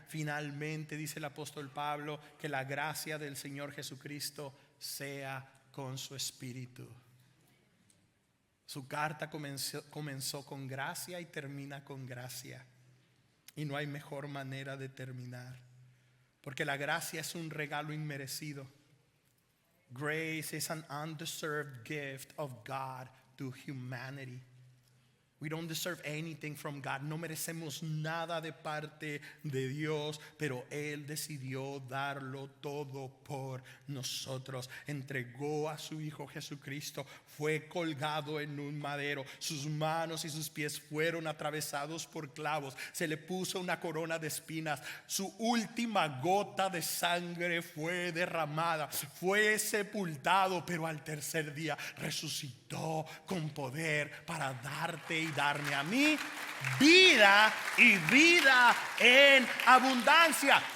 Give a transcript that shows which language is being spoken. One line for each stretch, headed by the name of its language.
Spanish: Finalmente, dice el apóstol Pablo, que la gracia del Señor Jesucristo sea con su espíritu. Su carta comenzó con gracia y termina con gracia. Y no hay mejor manera de terminar. Porque la gracia es un regalo inmerecido.
English: Grace is an undeserved gift of God to humanity. We don't deserve anything from God.
Spanish: No merecemos nada de parte de Dios, pero Él decidió darlo todo por nosotros. Entregó a su Hijo Jesucristo, fue colgado en un madero, sus manos y sus pies fueron atravesados por clavos, se le puso una corona de espinas, su última gota de sangre fue derramada, fue sepultado, pero al tercer día resucitó con poder para darte y darme a mí vida y vida en abundancia.